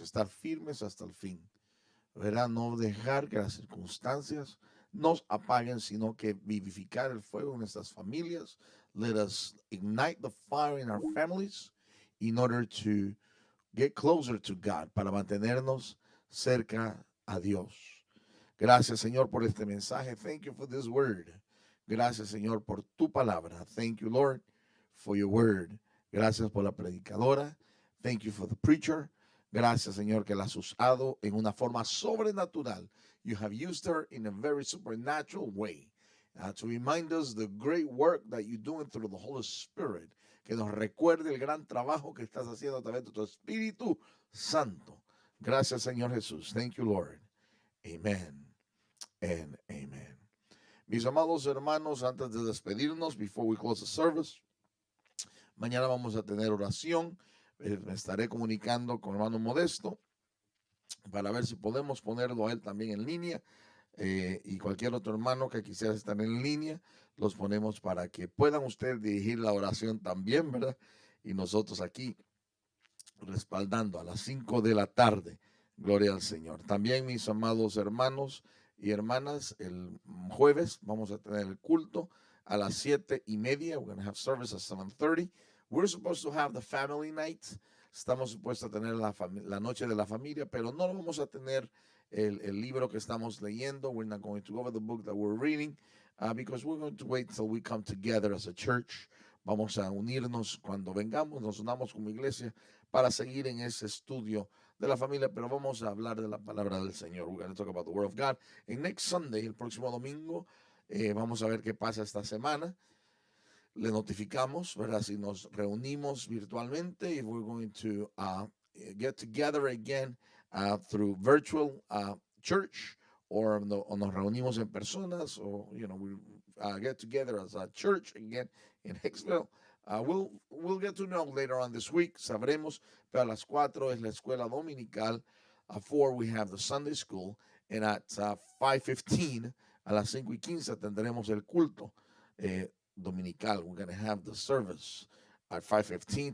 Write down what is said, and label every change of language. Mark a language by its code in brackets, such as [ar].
[es] Estar firmes hasta el fin. ¿Verdad? No dejar que las circunstancias nos apaguen, sino que vivificar el fuego en nuestras familias. [en] Let us ignite the fire in our families in order to get closer to God, [es] para mantenernos cerca a Dios. Gracias, Señor, por este mensaje. [en] Thank you for this word. [es] Gracias, Señor, por tu palabra. [en] Thank you, Lord, for your word. [es] Gracias por la predicadora. [en] Thank you for the preacher. [es] Gracias, Señor, que la has usado en una forma sobrenatural. [en] You have used her in a very supernatural way to remind us the great work that you're doing through the Holy Spirit. [es] Que nos recuerde el gran trabajo que estás haciendo a través de tu Espíritu Santo. Gracias, Señor Jesús. [en] Thank you, Lord. Amen and amen. [es] Mis amados hermanos, antes de despedirnos, [en] before we close the service, [es] mañana vamos a tener oración. Me estaré comunicando con hermano Modesto para ver si podemos ponerlo a él también en línea, y cualquier otro hermano que quisiera estar en línea, los ponemos para que puedan ustedes dirigir la oración también, ¿verdad? Y nosotros aquí respaldando a las 5 de la tarde. Gloria al Señor. También, mis amados hermanos y hermanas, el jueves vamos a tener el culto a las 7:30. [en] We're going to have service at 7:30. We're supposed to have the family night. [es] Estamos supuestos a tener la noche de la familia, pero no vamos a tener el libro que estamos leyendo. [en] We're not going to go over the book that we're reading because we're going to wait till we come together as a church. [es] Vamos a unirnos cuando vengamos, nos unamos como iglesia para seguir en ese estudio de la familia, pero vamos a hablar de la palabra del Señor. [en] We're going to talk about the Word of God. And next Sunday, [es] el próximo domingo, vamos a ver qué pasa esta semana. Le notificamos, ¿verdad? Si nos reunimos virtualmente, [en] if we're going to get together again through virtual church, or [es] nos reunimos en personas, [en] or, you know, we get together as a church again in Hicksville. We'll get to know later on this week. [es] Sabremos, pero a las 4 es la escuela dominical. [en] At 4 we have the Sunday school. And at 5:15, [es] a las 5:15, tendremos el culto dominical. [en] We're going to have the service at 5:15.